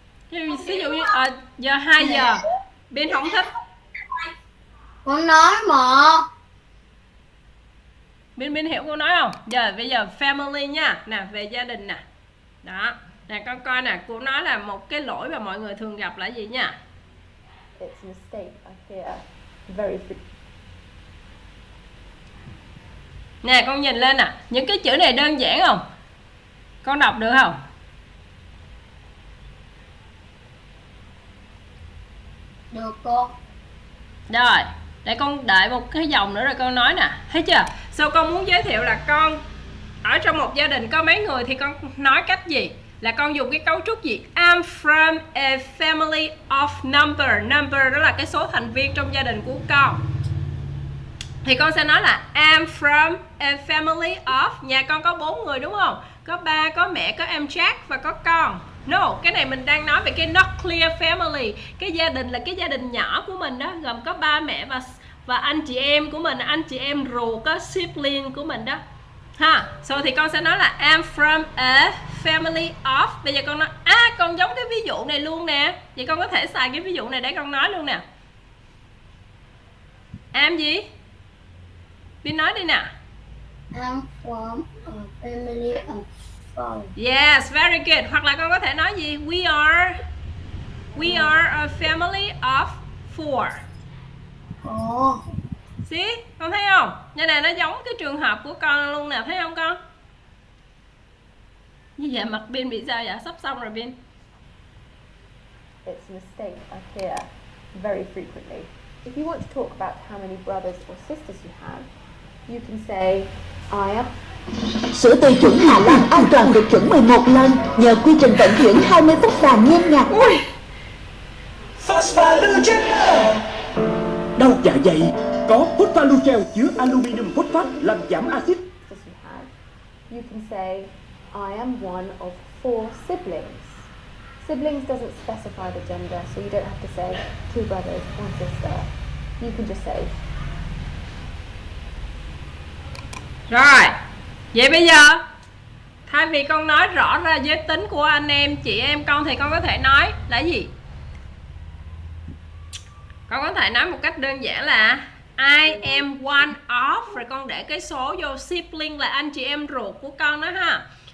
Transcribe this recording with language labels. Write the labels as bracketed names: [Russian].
[Vietnamese] Ví dụ như giờ 2 giờ Bin không thích, Con nói mà. Bin hiểu cô nói không? Bây giờ family nha, nè, về gia đình nè, đó nè, con coi nè, cô nói là một cái lỗi mà mọi người thường gặp là gì nha? [English] It's a mistake I hear very frequently. [Vietnamese] Nè, con nhìn lên nè, những cái chữ này đơn giản không? Con đọc được không? Được cô. Rồi, để con đợi một cái dòng nữa rồi con nói nè, thấy chưa? Sau con muốn giới thiệu là con ở trong một gia đình có mấy người thì con nói cách gì? Là con dùng cái cấu trúc gì? [English] I'm from a family of number. [Vietnamese] Number đó là cái số thành viên trong gia đình của con. Thì con sẽ nói là [English] I'm from a family of, [Vietnamese] nhà con có 4 người đúng không? Có ba, có mẹ, có em Jack và có con. No, cái này mình đang nói về cái nuclear family. Cái gia đình là cái gia đình nhỏ của mình đó, gồm có ba mẹ và anh chị em của mình, anh chị em ruột, có sibling của mình đó. Ha, thì con sẽ nói là [English] I'm from a family of. [Vietnamese] Bây giờ con nói con giống cái ví dụ này luôn nè. Vậy con có thể xài cái ví dụ này để con nói luôn nè. I'm gì? Bin nói đi nè. [English] I'm from a family of four. Yes, very good. [Vietnamese] Hoặc là con có thể nói gì? [English] We are a family of 4. Ồ. [Vietnamese] See? Con thấy không? Như này nó giống cái trường hợp của con luôn nè, thấy không con? Như vậy mặt Bin bị sao vậy? Sắp xong rồi Bin. [English] It's a mistake I hear very frequently. If you want to talk about how many brothers or sisters you have, you can say I am. [Vietnamese] Sữa tươi chuẩn Hà Lan an toàn vượt chuẩn 11 lần nhờ quy trình vận chuyển 20 phút vàng nhanh nhặt. Phosphalucel. Đau dạ dày có Phosphalucel chứa aluminium phosphate làm giảm axit. [English] You can say I am one of 4 siblings. Siblings doesn't specify the gender, so you don't have to say 2 brothers, 1 sister. You can just say. [Vietnamese] Rồi, vậy bây giờ thay vì con nói rõ ra giới tính của anh em, chị em con thì con có thể nói là gì? Con có thể nói một cách đơn giản là [English] I am one of, [Vietnamese] rồi con để cái số vô, sibling là anh chị em ruột của con đó ha.